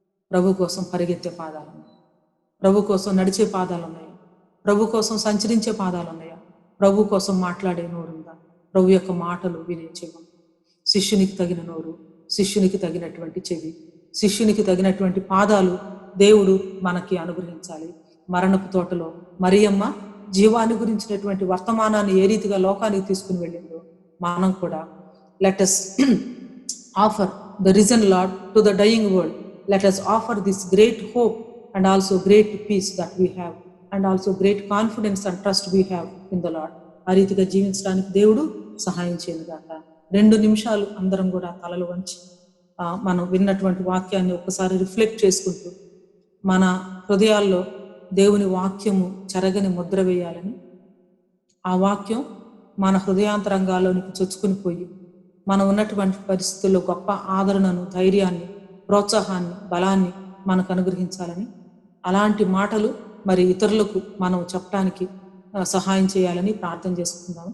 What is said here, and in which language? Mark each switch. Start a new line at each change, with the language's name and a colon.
Telugu: ప్రభు కోసం పరిగెత్తే పాదాలు ఉన్నాయి, ప్రభు కోసం నడిచే పాదాలు ఉన్నాయా, ప్రభు కోసం సంచరించే పాదాలు ఉన్నాయా, ప్రభు కోసం మాట్లాడే నోరుందా, ప్రభు యొక్క మాటలు వినే చెవి, శిష్యునికి తగిన నోరు, శిష్యునికి తగినటువంటి చెవి, శిష్యునికి తగినటువంటి పాదాలు దేవుడు మనకి అనుగ్రహించాలి. మరణపు తోటలో మరియమ్మ జీవాన్ని గురించినటువంటి వర్తమానాన్ని ఏ రీతిగా లోకానికి తీసుకుని వెళ్ళిందో మనం కూడా
English: let us offer the risen Lord to the dying world. Let us offer this great hope and also great peace that we have, and also great confidence and trust we have in the Lord.
Telugu: ఆ రీతిగా జీవించడానికి దేవుడు సహాయం చేయనుగాక. 2 నిమిషాలు అందరం కూడా తలలు వంచి మనం విన్నటువంటి వాక్యాన్ని ఒక్కసారి రిఫ్లెక్ట్ చేసుకుంటూ మన హృదయాల్లో దేవుని వాక్యము చెరగని ముద్ర వేయాలని, ఆ వాక్యం మన హృదయాంతరంగాల్లోనికి చొచ్చుకుని పోయి మనం ఉన్నటువంటి పరిస్థితుల్లో గొప్ప ఆదరణను, ధైర్యాన్ని, ప్రోత్సాహాన్ని, బలాన్ని మనకు అనుగ్రహించాలని, అలాంటి మాటలు మరి ఇతరులకు మనం చెప్పడానికి సహాయం చేయాలని ప్రార్థన చేసుకుందాం.